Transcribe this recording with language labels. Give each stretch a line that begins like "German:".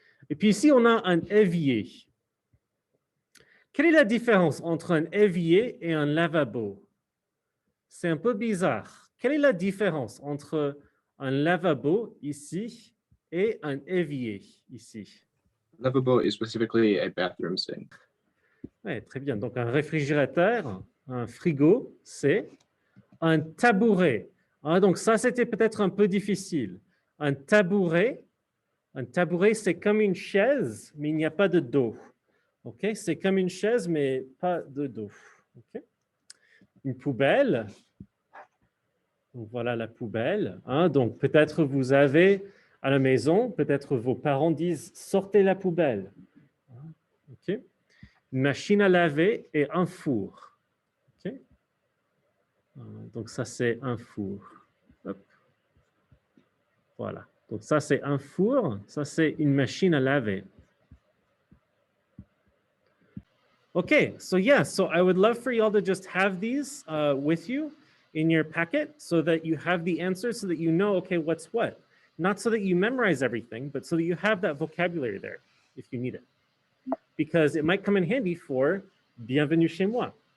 French: Et puis ici, on a un évier. Quelle est la différence entre un évier et un lavabo? C'est un peu bizarre. Quelle est la différence entre un lavabo ici et un évier ici?
English: Lavabo is specifically a bathroom sink.
French: Oui, très bien. Donc, un réfrigérateur, un frigo, c'est un tabouret. Donc, ça, c'était peut-être un peu difficile. Un tabouret, c'est comme une chaise, mais il n'y a pas de dos. OK? C'est comme une chaise, mais pas de dos. OK? Une poubelle. Donc, voilà la poubelle. Donc, peut-être vous avez à la maison, peut-être vos parents disent « sortez la poubelle ». OK? Une machine à laver et un four. OK? Donc, ça, c'est un four. Hop. Voilà. Donc, ça, c'est un four. Ça, c'est une machine à laver.
English: Okay, so yeah, so I would love for y'all to just have these with you in your packet so that you have the answers so that you know, okay, what's what. Not so that you memorize everything, but so that you have that vocabulary there if you need it. Because it might come in handy for Bienvenue chez moi.